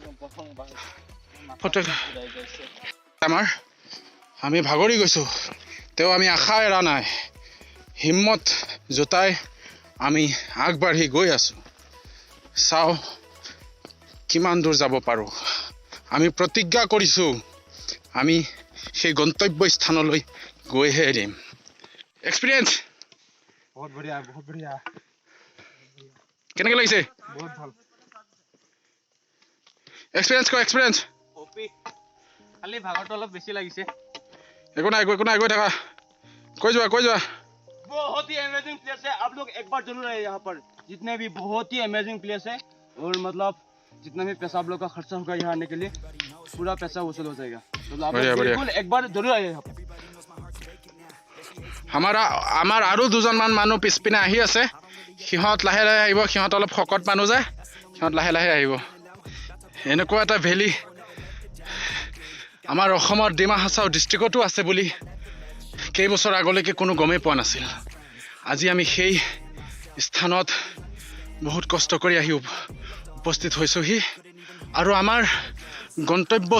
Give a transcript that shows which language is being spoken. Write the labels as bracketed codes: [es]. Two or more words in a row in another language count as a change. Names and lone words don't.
[as] আমি ভাগৰি গৈছো তেও আমি আশা এৰা নাই হিম্মত জোতাই আমি আগবাঢ়ি গৈ আছো চাও কিমান দূৰ যাব পাৰো আমি প্ৰতিজ্ঞা কৰিছো আমি সেই গন্তব্য স্থানলৈ গৈহে এৰিম এক্সপিৰিয়েঞ্চ বহুত বঢ়িয়া কেনেকৈ লাগিছে বহুত ভাল এক্সপিৰিয়েঞ্চ খালি ভাগৰটো অলপ বেছি লাগিছে একো নাই গৈ থাকা কৈ যোৱা [hi] बहुत ही [en] amazing place [hi] है आप लोग एक बार जरूर आए यहाँ पर जितने भी बहुत ही [en] amazing place [hi] है और मतलब जितना भी पैसा आप लोग का खर्चा होगा यहाँ आने के लिए पूरा पैसा वसूल हो जाएगा तो आप लोग बिल्कुल एक बार जरूर आइए यहाँ पर [as] আমাৰ আৰু দুজনমান মানুহ পিছপিনে আহি আছে সিহঁত লাহে আহিব সিহঁত অলপ শকত মানুহ যায় সিহঁত লাহে আহিব এনেকুৱা এটা ভেলি আমাৰ অসমৰ ডিমা হাছাও ডিষ্ট্ৰিক্টতো আছে বুলি কেইবছৰ আগলৈকে কোনো গমেই পোৱা নাছিল আজি আমি সেই স্থানত বহুত কষ্ট কৰি আহি উপস্থিত হৈছোহি আৰু আমাৰ গন্তব্য